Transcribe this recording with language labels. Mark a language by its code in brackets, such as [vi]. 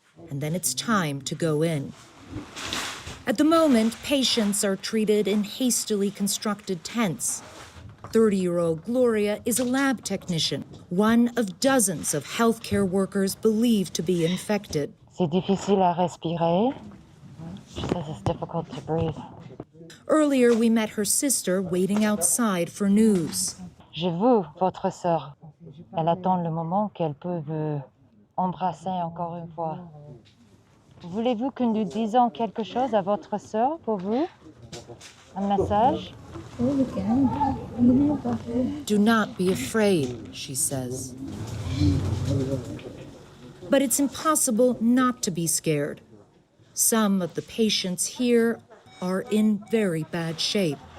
[en] And then it's time to go in. At the moment, patients are treated in hastily constructed tents. 30-year-old Gloria is a lab technician, one of dozens of healthcare workers believed to be infected. [fr] C'est difficile à respirer. [en] She says it's difficult to breathe. Earlier, we met her sister waiting outside for news. [fr] J'ai vu votre sœur. Elle attend le moment qu'elle peut vous embrasser encore une fois. Voulez-vous que nous disions quelque chose à votre sœur pour vous? Un message? [en] Do not be afraid, she says. But it's impossible not to be scared. Some of the patients here are in very bad shape.